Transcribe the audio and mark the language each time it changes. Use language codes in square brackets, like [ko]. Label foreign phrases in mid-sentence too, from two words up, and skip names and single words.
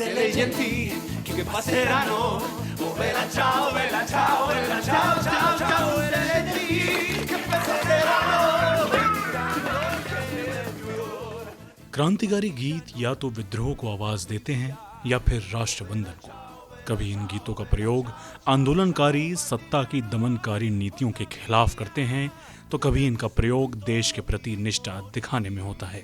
[it] gentili che passeranno. Oh bella ciao, bella ciao, bella ciao, ciao, ciao, le gentili che passeranno. [hi] क्रांतिकारी गीत या तो विद्रोह को आवाज देते हैं या फिर राष्ट्रबंधन को। कभी इन गीतों का प्रयोग आंदोलनकारी सत्ता की दमनकारी नीतियों के खिलाफ करते हैं, तो कभी इनका प्रयोग देश के प्रति निष्ठा दिखाने में होता है।